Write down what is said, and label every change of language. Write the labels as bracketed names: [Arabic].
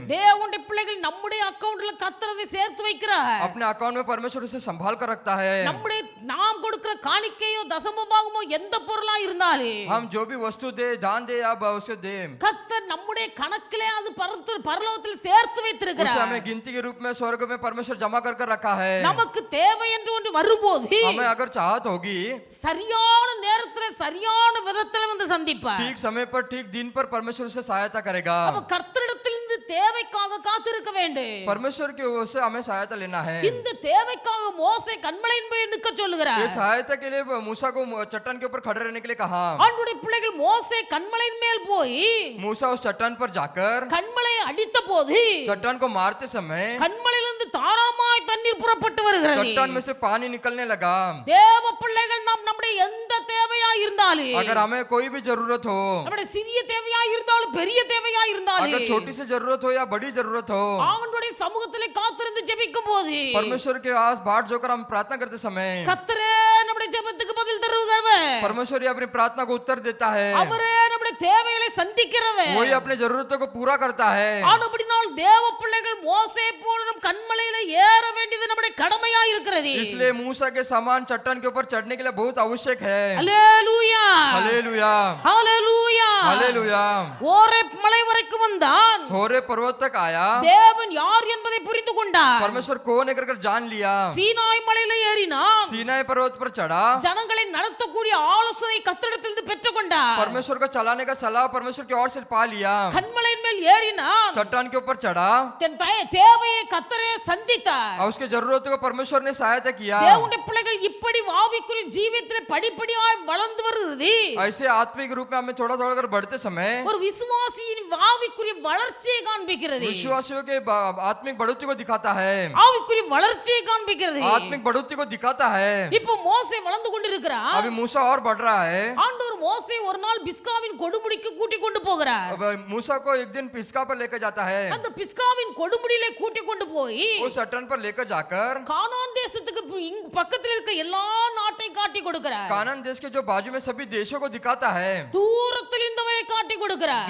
[Tamil] தேவனுடைய பிள்ளைகள் நம்முடைய அக்கவுண்ட்ல கர்த்தரை சேர்த்து வைக்கிறார். [Hindi] अपने अकाउंट में परमेश्वर उसे संभाल कर रखता है। [Tamil] நம்முடைய நாம் கொடுக்கிற காணிக்கையோ தசமபாகமோ எந்த பொருளா இருந்தாலும் [Hindi] हम जो भी वस्तु दे, दान दे या उसे दे, [Tamil] கர்த்தர் நம்முடைய கணக்கிலே அது பரலோகத்தில் சேர்த்து [Hindi] उसे [Tamil] வைத்திருக்கிறார். [Hindi] हमें गिनती के रूप में स्वर्ग में परमेश्वर जमा कर रखा है। [Tamil] நமக்கு தேவை என்று ஒன்று வரும்போது [Hindi] हमें अगर चाहत होगी, [Tamil] சரியான நேரத்துல சரியான விதத்துல வந்து சந்திப்பார். [Hindi] ठीक समय पर ठीक दिन पर परमेश्वर उसे सहायता करेगा। [Tamil] அப்ப கர்த்தரிடத்திலிருந்து தேவைக்காக காத்திருக்க வேண்டும். [Hindi] परमेश्वर की ओर से हमें सहायता लेना है। [Tamil] இந்த தேவைக்காக மோசே கன்மலையின் மேல் நிற்க [Hindi] ये [Tamil] சொல்லுகிறார். [Hindi] सहायता के लिए मूसा को चट्टान के ऊपर खड़े रहने के लिए कहा। [Tamil] ஆண்டவருடைய பிள்ளைகள் மோசே கன்மலையின் மேல் போய் [Hindi] मूसा उस चट्टान पर जाकर [Tamil] கன்மலையை அடித்த போது [Hindi] चट्टान को मारते समय [Tamil] கன்மலையிலிருந்து தாராளமாய் தண்ணீர் புறப்பட்டு வருகிறது. [Hindi] चट्टान में से पानी निकलने लगा। [Tamil] தேவ பிள்ளைகள் நாம் நம்முடைய எந்த தேவையா இருந்தாலும், [Hindi] अगर हमें कोई भी जरूरत हो, [Tamil] நம்முடைய சிறிய தேவையா இருந்தாலும் பெரிய தேவையா இருந்தாலும், [Hindi] अगर छोटी सी जरूरत हो या बड़ी जरूरत हो, [Tamil] ஆண்டவருடைய சமூகத்திலே காத்திருந்து ஜெபிக்கும் போது [Hindi] परमेश्वर के पास बाट जोकर हम प्रार्थना करते समय [Tamil] கர்த்தரே நம்முடைய ஜெபத்துக்கு பதில் தருகிறவர். [Hindi] परमेश्वर ही अपनी प्रार्थना को उत्तर देता है। [Tamil] அவரே நம்முடைய தேவைகளை சந்திக்கிறவர். [Hindi] वही अपने जरूरतों को पूरा करता है। [Tamil] ஆனபடினால் தேவ பிள்ளைகள் மோசே போல நம் கன்மலையில ஏற வேண்டியது நம்முடைய கடமையா இருக்கிறது. [Hindi] इसलिए मूसा के समान चट्टान के ऊपर चढ़ने के लिए बहुत आवश्यक है। [Tamil] அல்லேலூயா [Hindi] हालेलुया, [Tamil] அல்லேலூயா. [Hindi] हालेलुया। [Tamil] ஓரேப் மலை வரைக்கும் வந்தான். [Hindi] होरे पर्वत तक आया, [Tamil] தேவன் யார் என்பதை புரிந்து கொண்டார். [Hindi] परमेश्वर कौन है कर जान लिया। [Tamil] சீனாய் மலையில ஏறினான். [Hindi] सीनाई पर्वत पर चढ़ा, [Tamil] ஜனங்களை நடத்தக்கூடிய ஆலோசனை கர்த்தரிடத்திலிருந்து பெற்றுக்கொண்டார். [Hindi] परमेश्वर को चलाने का सलाह परमेश्वर की ओर से पा लिया। [Tamil] கன்மலையின் மேல் ஏறினான். [Hindi] चट्टान के ऊपर चढ़ा [Tamil] தன் தேவையை கர்த்தரே சந்தித்தார். [Hindi] और उसके जरूरतों को परमेश्वर ने सहायता किया। [Tamil] தேவனுடைய பிள்ளைகள் இப்படி ஆவிக்குரிய ஜீவியத்திலே படிப்படியாய் வளர்ந்து வருகிறது. [Hindi] ऐसे आत्मिक रूप में हमें थोड़ा थोड़ा कर बढ़ते समय [Tamil] ஒரு விசுவாசியின் ஆவிக்குரிய வளர்ச்சியை காண்பிக்கிறது. [Hindi] विश्वासियों के आत्मिक बढ़ोतरी को दिखाता है। [Tamil] ஆவிக்குரிய வளர்ச்சியை காண்பிக்கிறது. [Hindi] आत्मिक बढ़ोतरी को दिखाता है। [Tamil] இப்போ மோசே வளர்ந்து கொண்டிருக்கிறார். [Hindi] अभी मूसा और बढ़ रहा है। [Tamil] ஆண்டவர் மோசே ஒரு நாள் பிஸ்காவின் கொடுமுடிக்கு கூட்டி கொண்டு போகிறார். [Hindi] अब मूसा को एक दिन पिस्का पर लेकर जाता है। [Tamil] அந்த பிஸ்காவின் கொடுமுடியிலே கூட்டி கொண்டு போய் [Hindi] उस चट्टान पर लेकर जाकर [Tamil] கானான் தேசத்துக்கு பக்கத்தில் இருக்க எல்லா நாட்டையும் காட்டி கொடுக்கிறார். [Hindi] कानान देश के जो बाजू में सभी देशों को दिखाता है। [Tamil] தூரத்தில் இருந்தவரை காட்டி கொடுக்கிறார்.